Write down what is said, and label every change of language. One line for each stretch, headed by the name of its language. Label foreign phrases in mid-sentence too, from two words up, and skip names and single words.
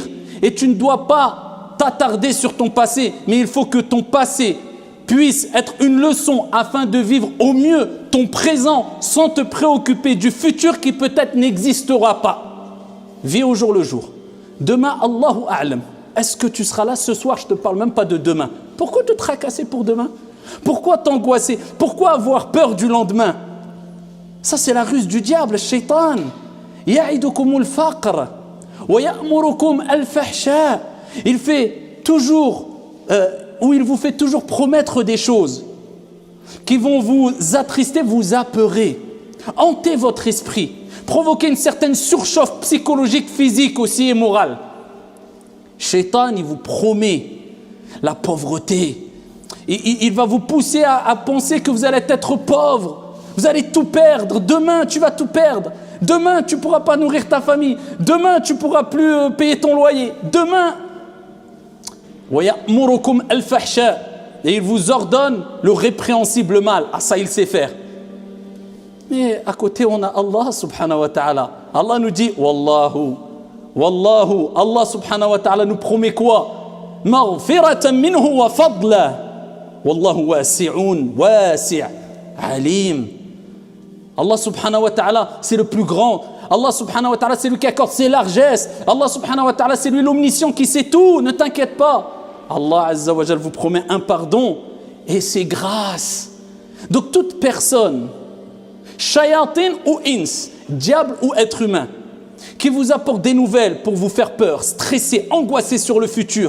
French: Et tu ne dois pas t'attarder sur ton passé, mais il faut que ton passé puisse être une leçon afin de vivre au mieux ton présent sans te préoccuper du futur qui peut-être n'existera pas. Vis au jour le jour. Demain,
Arabic: الله أعلم.
French: Est-ce que tu seras là ce soir? Je ne te parle même pas de demain. Pourquoi te tracasser pour demain? Pourquoi t'angoisser? Pourquoi avoir peur du lendemain? Ça, c'est la ruse du diable, le shaitan.
Arabic: يعدكم الفقر ويأمركم الفحشاء.
French: Il fait toujours, ou il vous fait toujours promettre des choses qui vont vous attrister, vous apeurer, hanter votre esprit, provoquer une certaine surchauffe psychologique, physique aussi et morale. Shaitan, il vous promet la pauvreté. Il va vous pousser à penser que vous allez être pauvre. Vous allez tout perdre. Demain, tu vas tout perdre. Demain, tu ne pourras pas nourrir ta famille. Demain, tu ne pourras plus payer ton loyer. Demain, et il vous ordonne le répréhensible mal. Ah, ça, il sait faire. Mais à côté, on a Allah
Arabic: سبحانه وتعالى.
French: Allah nous dit,
Arabic: والله والله.
French: Allah
Arabic: سبحانه وتعالى
French: nous promet quoi?
Arabic: مغفرة منه وفضلا والله واسع واسع عليم. الله سبحانه وتعالى,
French: c'est le plus grand. Allah
Arabic: سبحانه وتعالى,
French: c'est lui qui accorde ses largesses. Allah
Arabic: سبحانه وتعالى,
French: c'est lui l'omniscient qui sait tout. Ne t'inquiète pas. Allah
Arabic: عز وجل
French: vous promet un pardon et c'est grâce. Donc toute personne, shayatin ou ins, diable ou être humain, qui vous apporte des nouvelles pour vous faire peur, stresser, angoisser sur le futur.